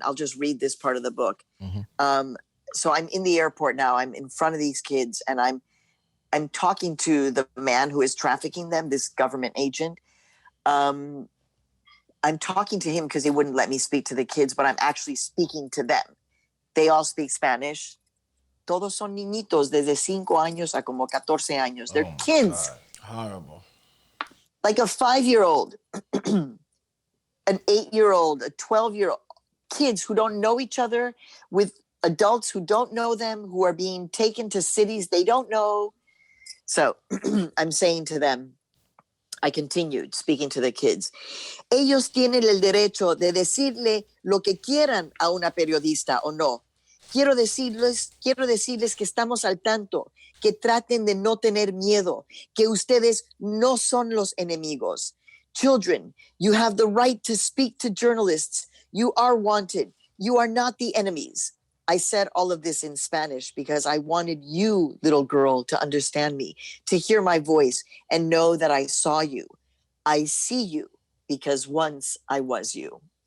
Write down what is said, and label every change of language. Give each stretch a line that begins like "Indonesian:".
English: I'll just read this part of the book. So I'm in the airport now. I'm in front of these kids, and I'm talking to the man who is trafficking them, this government agent. I'm talking to him because he wouldn't let me speak to the kids, but I'm actually speaking to them. They all speak Spanish.
Spanish: Todos son niñitos desde 5 años a como 14 años.
English: They're kids. God. Horrible. Like a 5-year-old, an 8-year-old, a 12-year-old. Kids who don't know each other, with adults who don't know them, who are being taken to cities they don't know. So I'm saying to them, I continued speaking to the kids.
Spanish: Ellos tienen el derecho de decirle lo que quieran a una periodista o no. Quiero decirles que estamos al tanto, que traten de no tener miedo, que ustedes no son los enemigos.
English: Children, you have the right to speak to journalists. You are wanted. You are not the enemies. I said all of this in Spanish because I wanted you, little girl, to understand me, to hear my voice and know that I saw you. I see you because once I was you.